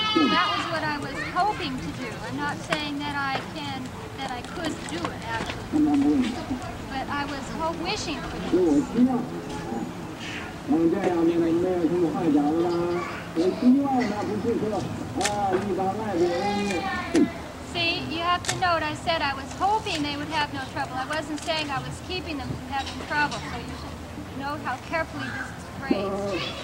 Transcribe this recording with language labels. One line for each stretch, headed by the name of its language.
English: That was what I was hoping to do. I'm not saying that I could do it actually, but I was wishing for this.
Chinese: 这样你们没有什么坏讲的吧？我希望呢，不是说一般外国人。
English: See, you have to note I said I was hoping they would have no trouble. I wasn't saying I was keeping them from having trouble. So you should note how carefully this is phrased.